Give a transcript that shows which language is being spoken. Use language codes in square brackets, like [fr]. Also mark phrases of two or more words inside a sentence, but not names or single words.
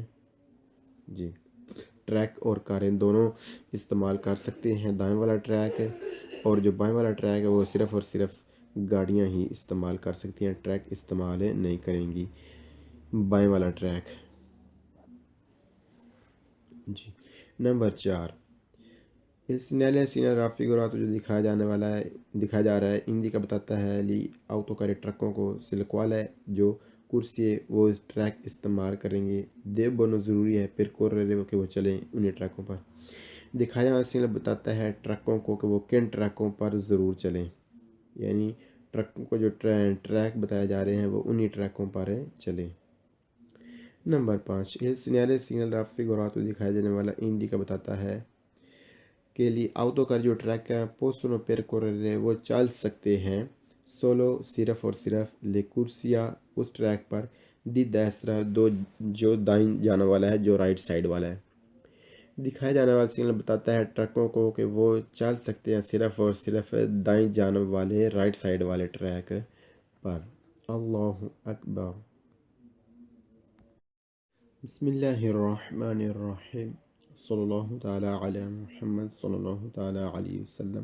[ur] جی ٹریک اور کاریں دونوں استعمال کر سکتے ہیں، دائیں والا ٹریک ہے اور جو بائیں والا ٹریک ہے وہ صرف اور صرف گاڑیاں ہی استعمال کر سکتی ہیں، ٹریک استعمال نہیں کریں گی بائیں والا ٹریک۔ جی نمبر 4، [it] il segnale raffigurato [ur] جو دکھایا جا رہا ہے indica بتاتا ہے لی autocarri ٹرکوں کو، سلکوال ہے جو کرسی وہ ٹریک استعمال کریں گے، debbono ضروری ہے percorrere کہ وہ چلیں انہیں ٹریکوں پر، دکھایا جانے والا سگنل بتاتا ہے ٹرکوں کو کہ وہ کن ٹریکوں پر ضرور چلیں، یعنی ٹرکوں کو جو ٹریک بتائے جا رہے ہیں وہ انہی ٹریکوں پر چلیں۔ نمبر 5، [it] il segnale raffigurato [ur] دکھایا جانے والا indica بتاتا ہے کے لیے آؤٹو کار جو ٹریک ہے [it] possono percorrere [ur] وہ چل سکتے ہیں، solo صرف اور صرف [it] le corsia [ur] اس ٹریک پر [it] di destra [ur] جو دائیں جانے والا ہے، جو [en] right side [ur] والا ہے، دکھایا جانے والا سگنل بتاتا ہے ٹرکوں کو کہ وہ چل سکتے ہیں صرف اور صرف دائیں جانب والے [en] right side [ur] والے ٹریک پر۔ [ar] اللہ اکبر۔ بسم اللہ الرحمن الرحیم، صلی اللہ تعالیٰ علی محمد صلی اللہ تعالیٰ علیہ وسلم۔